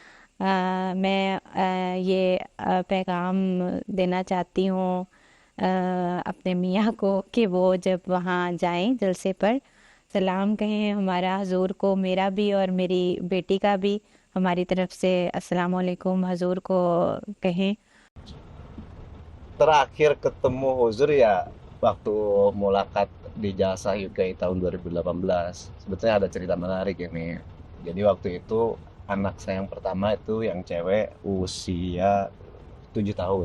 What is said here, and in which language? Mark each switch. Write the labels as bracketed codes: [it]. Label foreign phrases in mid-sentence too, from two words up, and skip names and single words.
[ur] میں یہ پیغام دینا چاہتی ہوں اپنے میاں کو کہ وہ جب وہاں جائیں جلسے پر سلام کہیں ہمارا حضور کو، میرا بھی اور میری بیٹی کا بھی ہماری طرف سے [ar] السلام عليكم [ur] حضور کو کہیں. [id] Terakhir ketemu Huzur ya waktu mulakat di Jalsah UK tahun 2018. Sebetulnya ada cerita menarik ini. Jadi waktu itu anak saya yang pertama itu yang cewek usia 7 tahun.